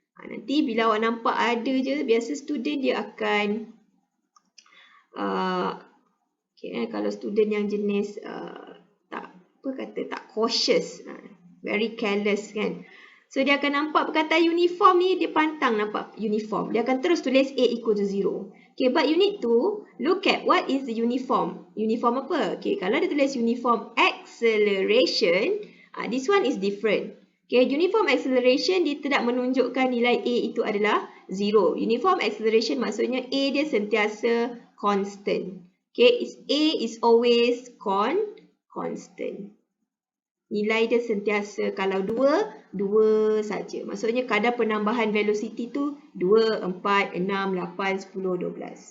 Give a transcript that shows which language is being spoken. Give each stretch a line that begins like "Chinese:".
Malay: Nanti bila awak nampak ada je, biasa student dia akan kalau student yang jenis tak cautious,
English: very careless
Malay: kan. So dia akan nampak perkataan uniform ni, dia pantang nampak uniform. Dia akan terus tulis A equal to 0.
English: Okay, but you need to look at what is the uniform. Uniform
Malay: apa? Okay, kalau dia tulis uniform acceleration,
English: this one is different.
Malay: Okay, uniform acceleration dia tidak menunjukkan nilai A itu adalah 0. Uniform acceleration maksudnya A dia sentiasa constant.
English: Okay, A is always constant.
Malay: Nilai dia sentiasa, kalau 2 saja. Maksudnya kadar penambahan velocity tu 2, 4, 6, 8, 10, 12.